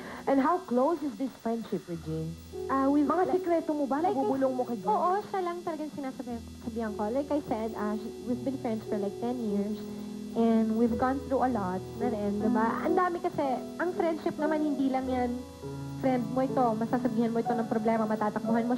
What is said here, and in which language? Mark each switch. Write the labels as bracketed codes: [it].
[en] And how close is this friendship, Regine? [tl] Mga sikreto mo ba? Nabubulong mo kay Grace? Oo, siya lang talagang sinasabihan ko. [en] Like I said, we've been friends for like 10 years. And we've gone through a lot na rin, diba? [tl] Ang dami kasi, ang friendship naman hindi lang yan, friend mo ito, masasabihan mo ito ng problema, matatakbuhan mo.